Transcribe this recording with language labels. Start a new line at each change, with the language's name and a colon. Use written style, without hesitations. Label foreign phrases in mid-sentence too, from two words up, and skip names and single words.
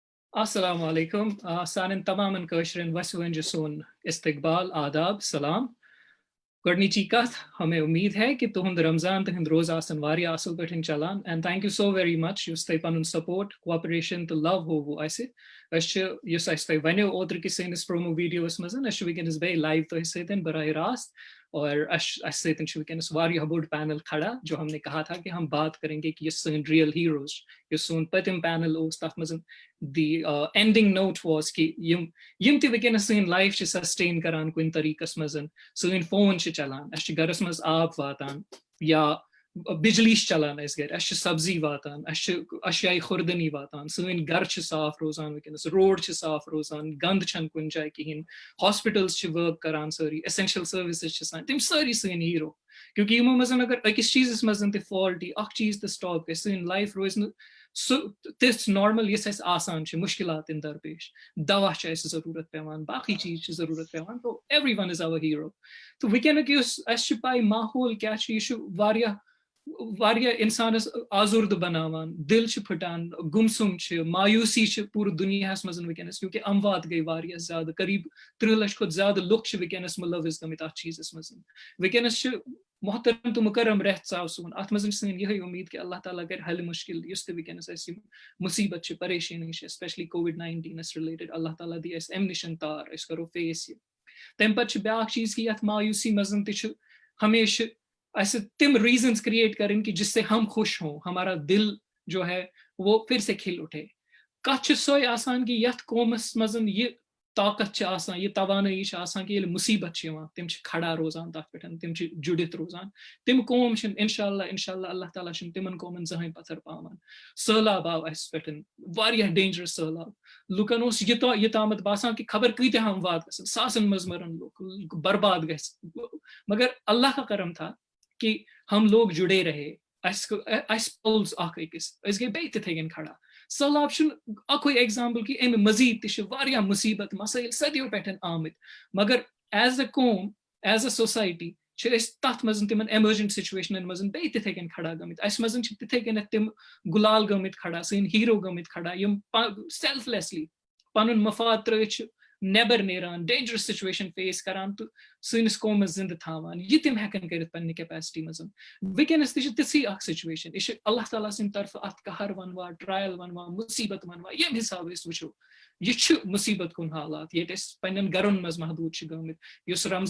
Kashmiri: السلام علیکم سانن تمام کٲشرٮ۪ن وسہِ ونجہِ سون استقبال آداب سلام گۄڈنِچی کتھ ہمیں امید ہے کہ تہند رمضان تہند روز آسن واریاہ اصل پٲٹھۍ چلان
English: and thank you so very much
Kashmiri: یُس تۄہہِ پنُن
English: support cooperation
Kashmiri: تہٕ لو ہووُ اسہِ أسۍ چھِ یُس اَسہِ تۄہہِ وَنیو اوترٕ کِس سٲنِس پرومو ویڈیوس منٛز أسۍ چھِ وٕنکیٚنس بیٚیہِ لایو تۄہہِ سۭتۍ براہ راست اور اسہِ سۭتۍ چھُ وٕنکیٚنس واریاہ بوٚڑ پینل کھڑا
Urdu: جو ہم نے کہا تھا کہ ہم بات کریں گے کہ
Kashmiri: یُس سٲنۍ
English: real heroes
Kashmiri: یُس سون پٔتِم پینل اوس تتھ منٛز دی
English: ending note was
Kashmiri: کہ یم تہِ وٕنکیٚنس سٲنۍ لایف چھِ سسٹین کران کُنہِ طریٖقس منٛز سٲنۍ فون چھِ چلان اسہِ چھِ گرس منٛز آب واتان یا بجلی چھِ چلان اسہِ گرِ اسہِ چھِ سبزی واتان اسہِ چھِ اشیاے خوردنی واتان سٲنۍ گرٕ چھِ صاف روزان وٕنکیٚنس روڈ چھِ صاف روزان گنٛد چھنہٕ کُنہِ جایہِ کہیٖنۍ ہاسپٹلز چھِ ورک کران سٲری
English: essential services
Kashmiri: چھِ سٲنۍ تِم چھِ سٲری ہیرو کیونکہ یِمو منٛز اگر أکِس چیٖزس منٛز تہِ فالٹ یی اکھ چیٖز تہِ سٹاپ گژھِ سٲنۍ لایف روزِ نہٕ سُہ تِژھ نارمل یُس اَسہِ آسان چھِ مُشکلات درپیش دوا چھِ اَسہِ ضروٗرت پیٚوان باقٕے چیٖز چھِ ضروٗرت پیٚوان تو
English: every one is our hero
Kashmiri: تہٕ وٕنکیٚنُک یُس اَسہِ چھِ پاے ماحول کیاہ چھُ یہِ چھُ واریاہ انسانس آزوردٕ بناوان دل چھِ پھٕٹان گُمسُم چھِ مایوٗسی چھِ پوٗرٕ دُنیاہس منٛز وٕنکیٚنس کیونکہ اموات گٔے واریاہ زیادٕ قریٖب 30 لچھ کھۄتہٕ زیادٕ لُکھ چھِ وٕنکیٚنس مُلوث گٔمٕتۍ اتھ چیٖزس منٛز وٕنکیٚنس چھِ محترم تہٕ مُکرم رٮ۪تھ ژاو سون اتھ منٛز چھِ سٲنۍ یِہے امید کہ اللہ تعالیٰ کرِ حلِ مُشکل یُس تہِ وٕنکیٚنس اَسہِ یِم مُصیبت چھِ پریشٲنی چھِ
English: especially COVID-19 related
Kashmiri: اللہ تعالیٰ دی اَسہِ امہِ نِش تار أسۍ کرو فیس یہِ تمہِ پتہٕ چھُ بیاکھ چیٖز کہ یتھ مایوٗسی منٛز تہِ چھُ ہمیشہ
Urdu: ایسے تم ریزنس کریٹ کریں کہ جس سے ہم خوش ہوں ہمارا دل جو ہے وہ پھر سے کھل اٹھے
Kashmiri: کتھ چھِ سۄے آسان کہ یتھ قومس منٛز یہِ طاقت چھِ آسان یہِ توانٲیی چھِ آسان کہ ییٚلہِ مُصیبت چھِ یِوان تِم چھِ کھڑا روزان تتھ پٮ۪ٹھ تِم چھِ جُڑِتھ روزان تِم قوم چھِنہٕ انشاءاللہ اللہ تعالیٰ چھِنہٕ تِمن قومن زٕہٕنۍ پتھر پاوان سہلاب آو اسہِ پٮ۪ٹھ واریاہ ڈینجرس سہلاب لُکن اوس یوٚتامتھ باسان کہ خبر کۭتیاہ اموات گژھن ساسن منٛز مرن لُکھ برباد گژھِ
Urdu: مگر اللہ کا کرم تھا کہ ہم لوگ جڑے رہے
Kashmiri: پوٚز اکھ أکِس أسۍ گٔے بیٚیہِ تِتھے کٔنۍ کھڑا سہلاب چھُنہٕ اکُے ایگزامپل کہ امہِ مزیٖد تہِ چھِ واریاہ مُصیبت مسٲیل صدیو پٮ۪ٹھ آمٕتۍ مگر
English: as a
Kashmiri: قوم
English: as a society
Kashmiri: چھِ أسۍ تتھ منٛز تِمن
English: emergent situations
Kashmiri: منٛز بیٚیہِ تِتھے کٔنۍ کھڑا گٔمٕتۍ اسہِ منٛز چھِ تِتھے کٔنیتھ تِم گُلال گٔمٕتۍ کھڑا سٲنۍ ہیرو گٔمٕتۍ کھڑا یِم سیلف لیسلی پنُن مفاد ترٲوِتھ چھِ نیبر نیران
English: dangerous situation
Kashmiri: فیس کران تہٕ سٲنِس قومس زندٕ تھاوان یہِ تِم ہٮ۪کن کٔرِتھ پننہِ کیپیسٹی منٛز وٕنکیٚنس تہِ چھِ تِژھٕے اکھ سچویشن یہِ چھِ اللہ تعالیٰ سٕنٛدِ طرفہٕ اتھ قہر ونوا ٹرایل ونوا مُصیبت ونوا ییٚمہِ حسابہٕ أسۍ وٕچھو یہِ چھُ مُصیبت کُن حالات ییٚتہِ أسۍ پننٮ۪ن گرن منٛز محدوٗد چھِ گٔمٕتۍ یُس